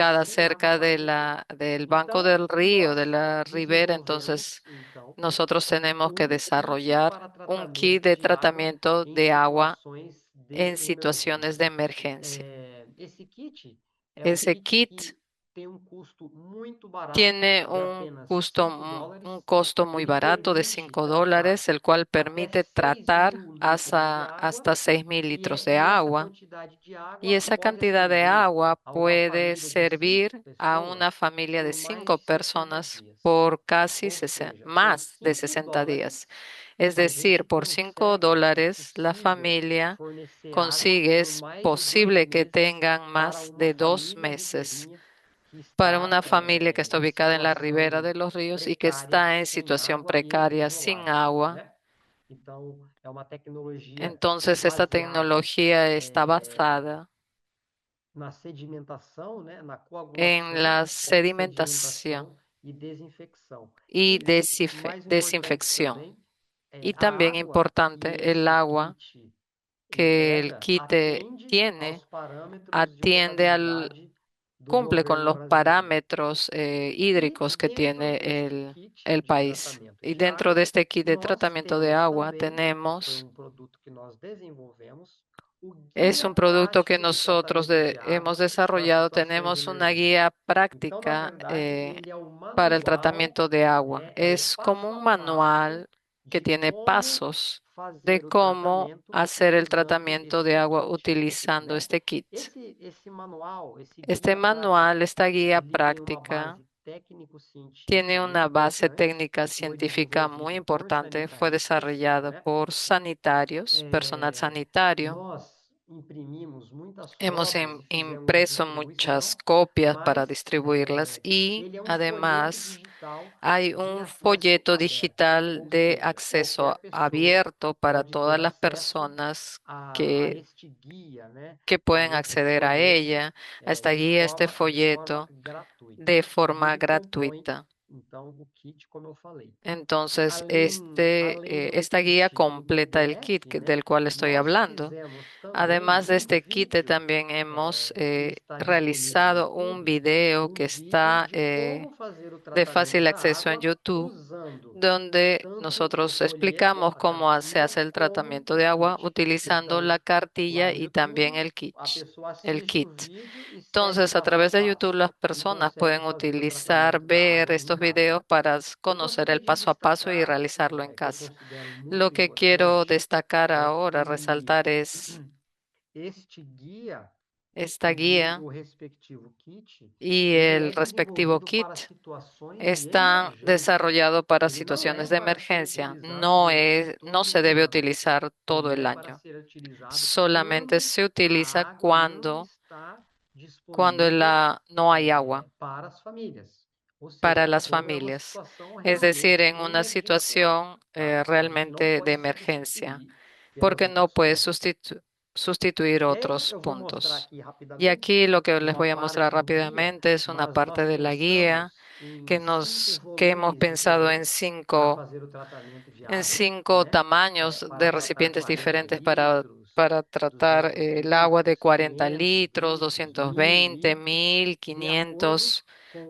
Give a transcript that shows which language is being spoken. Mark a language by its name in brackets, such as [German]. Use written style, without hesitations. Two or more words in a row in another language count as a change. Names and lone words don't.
[Spanish] ubicada [Portuguese] sem água [Spanish] cerca [Portuguese] para [Spanish] de [Portuguese] beber. [Spanish] del banco [Portuguese] Então, [Spanish] del río, de [Portuguese] nós [Spanish] la ribera, [Portuguese] desenvolvemos [Spanish] entonces [Portuguese] então [Spanish] nosotros tenemos que [Portuguese] um kit [Spanish] desarrollar [Portuguese] para [Spanish] un kit [Portuguese] tratamento de de água [Spanish] tratamiento [Portuguese] em [Spanish] de agua [Portuguese] situações de [Spanish] en situaciones [Portuguese] emergência. [Spanish] de emergencia. [Portuguese] Esse kit é um [Spanish] Ese kit [Portuguese] kit que tem um custo muito barato, [Spanish] tiene [Portuguese] de apenas [Spanish] un [Portuguese] US$ 5. [Spanish] costo muy [Portuguese] Ele [Spanish] barato de [Portuguese] permite [Spanish] $5, [Portuguese] tratar [Spanish] el cual [Portuguese] até [Spanish] permite [Portuguese] 6 [Spanish] tratar [Portuguese] mil litros de [Spanish] hasta, [Portuguese] água [Spanish] hasta 6.000 litros de [Portuguese] e essa [Spanish] agua. [Portuguese] quantidade de [Spanish] Y [Portuguese] água [Spanish] esa [Portuguese] pode [Spanish] cantidad de [Portuguese] atender [Spanish] agua [Portuguese] a uma [Spanish] puede [Portuguese] família de 5 [Spanish] servir a una [Portuguese] pessoas [Spanish] familia de [Portuguese] por mais de [Spanish] cinco [Portuguese] 60 [Spanish] personas [Portuguese] dias. [Spanish] por casi [Portuguese] Ou seja, por [Spanish] más de [Portuguese] 5 [Spanish] 60 días. [Portuguese] dólares, [Spanish] Es [Portuguese] a [Spanish] decir, [Portuguese] gente [Spanish] por [Portuguese] consegue, é [Spanish] $5 la [Portuguese] possível [Spanish] familia [Portuguese] fornecer água [Spanish] consigue, [Portuguese] por [Spanish] es [Portuguese] mais de 2 [Spanish] posible que [Portuguese] meses [Spanish] tengan [Portuguese] para [Spanish] más [Portuguese] uma [Spanish] de dos [Portuguese] família [Spanish] meses [Portuguese] ribeirinha que [Spanish] para [Portuguese] está [Spanish] una familia que está [Portuguese] em [Spanish] ubicada en la ribera [Portuguese] situação [Spanish] de los ríos y que [Portuguese] precária, [Spanish] está en [Portuguese] sem [Spanish] situación [Portuguese] água e [Spanish] precaria, sin [Portuguese] isolada, [Spanish] agua. [Portuguese] né? Então, é uma tecnologia [Spanish] Entonces, esta [Portuguese] baseada [Spanish] tecnología está basada [Portuguese] na sedimentação, né? Na [Spanish] en [Portuguese] coagulação, [Spanish] la sedimentación [Portuguese] sedimentação e desinfecção. [Spanish] y [Portuguese] E o mais importante [Spanish] desinfección. [Portuguese] também é [Spanish] Y [Portuguese] a [Spanish] también [Portuguese] água que [Spanish] importante, el [Portuguese] esse [Spanish] agua [Portuguese] kit [Spanish] que el [Portuguese] entrega [Spanish] kit [Portuguese] atende [Spanish] tiene, [Portuguese] aos parâmetros de [Spanish] atiende [Portuguese] potabilidade do [Spanish] cumple con [Portuguese] governo [Spanish] los [Portuguese] brasileiro. [Spanish] parámetros [Portuguese] E [Spanish] hídricos que [Portuguese] dentro [Spanish] tiene [Portuguese] deste kit [Spanish] el [Portuguese] de [Spanish] país. [Portuguese] tratamento [Spanish] Y [Portuguese] de [Spanish] dentro [Portuguese] água, [Spanish] de este kit de [Portuguese] nós [Spanish] tratamiento de [Portuguese] temos [Spanish] agua [Portuguese] também, que foi [Spanish] tenemos, [Portuguese] um produto que nós desenvolvemos, o [Spanish] es [Portuguese] Guia [Spanish] un producto que [Portuguese] Prático de [Spanish] nosotros [Portuguese] Tratamento de [Spanish] hemos [Portuguese] Água para [Spanish] desarrollado. [Portuguese] Situações de [Spanish] Tenemos una [Portuguese] Emergência. [Spanish] guía [Portuguese] Então, na [Spanish] práctica [Portuguese] verdade, ele é o [Spanish] para el [Portuguese] manual, [Spanish] tratamiento de agua. [Portuguese] né? É o [Spanish] Es como [Portuguese] passo a [Spanish] un [Portuguese] passo [Spanish] manual que [Portuguese] de [Spanish] tiene [Portuguese] como [Spanish] pasos de [Portuguese] fazer o [Spanish] cómo [Portuguese] tratamento [Spanish] hacer el [Portuguese] usando [Spanish] tratamiento de [Portuguese] este [Spanish] agua [Portuguese] kit, [Spanish] utilizando [Portuguese] né? [Spanish] este kit. [Portuguese] Esse manual, esse [Spanish] Este [Portuguese] guia [Spanish] manual, [Portuguese] prático, [Spanish] esta guía [Portuguese] ele tem uma [Spanish] práctica, [Portuguese] base [Spanish] tiene [Portuguese] técnico-científico [Spanish] una [Portuguese] muito [Spanish] base [Portuguese] importante, [Spanish] técnica [Portuguese] que foi [Spanish] científica muy [Portuguese] desenvolvido por [Spanish] importante. Fue [Portuguese] sanitaristas, [Spanish] desarrollado [Portuguese] né? [Spanish] por sanitarios, personal sanitario. [Portuguese] Nós imprimimos muitas [Spanish] Hemos [Portuguese] cópias e fizemos a [Spanish] impreso muchas [Portuguese] distribuição, [Spanish] copias para [Portuguese] mas [Spanish] distribuirlas y [Portuguese] ele é um folheto [Spanish] además [Portuguese] digital [Spanish] hay [Portuguese] de [Spanish] un [Portuguese] acesso [Spanish] folleto [Portuguese] aberto, [Spanish] digital [Portuguese] ou [Spanish] de [Portuguese] seja, qualquer [Spanish] acceso [Portuguese] pessoa [Spanish] abierto para [Portuguese] pode [Spanish] todas [Portuguese] ter [Spanish] las [Portuguese] acesso [Spanish] personas [Portuguese] a [Spanish] que, [Portuguese] este guia, né? [Spanish] que [Portuguese] A [Spanish] pueden [Portuguese] esse [Spanish] acceder a [Portuguese] folheto [Spanish] ella, a esta guía, a este [Portuguese] de forma [Spanish] folleto [Portuguese] gratuita. [Spanish] de [Portuguese] E [Spanish] forma [Portuguese] ele compõe, [Spanish] gratuita. [Portuguese] então, o kit, como eu falei. [Spanish] Entonces, [Portuguese] Além do [Spanish] esta guía [Portuguese] kit do [Spanish] completa el kit [Portuguese] PDF, né? [Spanish] del cual estoy [Portuguese] Nós [Spanish] hablando. [Portuguese] fizemos também [Spanish] Además de [Portuguese] um [Spanish] este kit, [Portuguese] vídeo [Spanish] también hemos [Portuguese] que está disponível no [Spanish] realizado un [Portuguese] YouTube, [Spanish] video [Portuguese] um [Spanish] que [Portuguese] vídeo [Spanish] está [Portuguese] de como fazer o [Spanish] de [Portuguese] tratamento [Spanish] fácil [Portuguese] da [Spanish] acceso en [Portuguese] água [Spanish] YouTube, [Portuguese] usando [Spanish] donde [Portuguese] tanto o [Spanish] nosotros [Portuguese] folheto, [Spanish] explicamos [Portuguese] a [Spanish] cómo se [Portuguese] cartilha, [Spanish] hace el [Portuguese] como [Spanish] tratamiento [Portuguese] o [Spanish] de agua [Portuguese] kit. [Spanish] utilizando [Portuguese] Então, [Spanish] la [Portuguese] lá [Spanish] cartilla [Portuguese] no [Spanish] y también [Portuguese] YouTube, [Spanish] el kit. [Portuguese] a pessoa [Spanish] El [Portuguese] assiste o [Spanish] kit. [Portuguese] vídeo e segue [Spanish] Entonces, a [Portuguese] passo a [Spanish] través de YouTube, [Portuguese] passo [Spanish] las [Portuguese] e [Spanish] personas [Portuguese] consegue [Spanish] pueden [Portuguese] fazer o [Spanish] utilizar, [Portuguese] tratamento da [Spanish] ver [Portuguese] água em [Spanish] estos [Portuguese] casa. [Spanish] videos para [Portuguese] Eu [Spanish] conocer [Portuguese] gostaria [Spanish] el [Portuguese] de [Spanish] paso a paso y [Portuguese] destacar, [Spanish] realizarlo en [Portuguese] que eu [Spanish] casa. [Portuguese] considero [Spanish] Lo [Portuguese] muito [Spanish] que quiero [Portuguese] importante, [Spanish] destacar [Portuguese] é [Spanish] ahora, [Portuguese] que [Spanish] resaltar es [Portuguese] este guia [Spanish] esta [Portuguese] e [Spanish] guía [Portuguese] o respectivo kit, [Spanish] y [Portuguese] ele [Spanish] el [Portuguese] é [Spanish] respectivo [Portuguese] desenvolvido [Spanish] kit [Portuguese] para situações de [Spanish] están [Portuguese] emergência. [Spanish] desarrollados para [Portuguese] Ele não [Spanish] situaciones [Portuguese] é [Spanish] de [Portuguese] para ser [Spanish] emergencia. [Portuguese] utilizado durante [Spanish] No [Portuguese] todo [Spanish] se [Portuguese] o [Spanish] debe [Portuguese] ano. [Spanish] utilizar todo [Portuguese] Ele [Spanish] el [Portuguese] é para [Spanish] año. [Portuguese] ser utilizado [Spanish] Solamente [Portuguese] quando [Spanish] se [Portuguese] a [Spanish] utiliza [Portuguese] água não está [Spanish] cuando [Portuguese] disponível [Spanish] no hay agua [Portuguese] para as famílias. Ou [Spanish] para [Portuguese] seja, [Spanish] las [Portuguese] quando é uma [Spanish] familias. [Portuguese] situação [Spanish] Es decir, [Portuguese] realmente [Spanish] en una [Portuguese] emergencial, [Spanish] situación [Portuguese] tá? A gente não [Spanish] realmente de [Portuguese] pode [Spanish] emergencia, [Portuguese] substituir pelas [Spanish] porque no puede [Portuguese] infecções. [Spanish] sustituir otros [Portuguese] Eu vou mostrar [Spanish] puntos. [Portuguese] aqui [Spanish] Y [Portuguese] rapidamente [Spanish] aquí lo que les [Portuguese] uma [Spanish] voy a mostrar [Portuguese] parte do guia, [Spanish] rápidamente es una [Portuguese] mas [Spanish] parte [Portuguese] nós [Spanish] de la guía [Portuguese] pensamos em 5 [Spanish] que hemos [Portuguese] volumes [Spanish] pensado en [Portuguese] diferentes para fazer o tratamento de água, [Spanish] cinco [Portuguese] né? [Spanish] tamaños [Portuguese] Para [Spanish] de [Portuguese] tratar [Spanish] recipientes [Portuguese] 40 [Spanish] diferentes [Portuguese] litros, [Spanish] para tratar [Portuguese] 200 [Spanish] el agua de [Portuguese] litros, [Spanish] 40 [Portuguese] 500 [Spanish] litros, [Portuguese] litros, [Spanish] doscientos [Portuguese] 1000 [Spanish] veinte, [Portuguese] litros, [Spanish] mil, [Portuguese] de acordo [Spanish] 500, [Portuguese] com